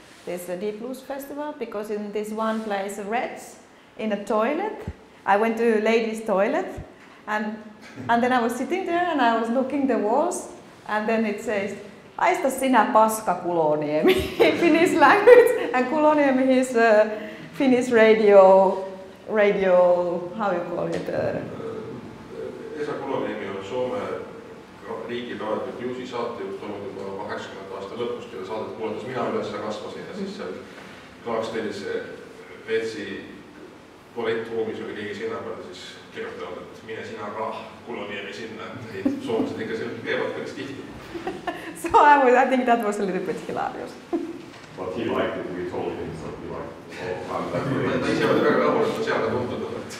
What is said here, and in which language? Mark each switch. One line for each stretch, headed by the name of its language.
English: this Deep Blues festival, because in this one place, Reds, in a toilet, I went to a ladies' toilet, and then I was sitting there and I was looking the walls, and then it says,
Finnish: "Haista sinä paska Kuloniemi,"
English: in Finnish language, and Kuloniemi is Finnish radio, how you call it?
Estonian: Esa Kuloniemi on Soome riigiraadio Bluesi saatejuht olnud juba 80 aasta lõpust, kelle saadet kuulates mina üles kasvasin ja siis seal Clarksdale'is Retsi tualettruumis oli keegi sinna peal ja siis kirjutanud, et mine sina ka Kuloniemi sinna, et soomlased ikka seal käivad päris tihti.
English: So I think that was a little bit hilarious. But he liked it, we told him, so he liked it.
Estonian: Ta ise oli väga rahul, et ta seal ka tuntud on.